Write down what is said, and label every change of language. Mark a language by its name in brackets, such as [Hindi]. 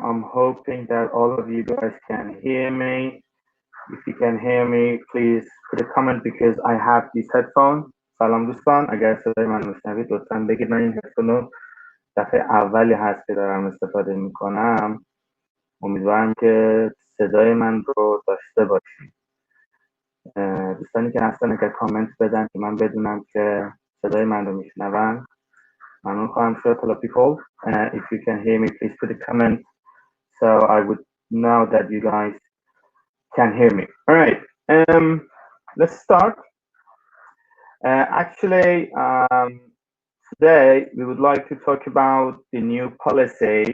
[English] I'm hoping that all of you guys can hear me. If you can hear me, please put a comment because I have these headphones. [Persian] سلام دوستان، اگر صدای من میشنوید لطفا بگید. من این هدفون رو دفعه اولی هست که دارم استفاده میکنم. امیدوارم که صدای من رو داشته باشید. دوستانی که هستن اگر کامنت بدن که من بدونم که صدای من رو میشنون ممنون خواهم شد. [English] Hello people, if you can hear me, please put a comment so I would know that you guys can hear me. All right, let's start. Actually, today we would like to talk about the new policy.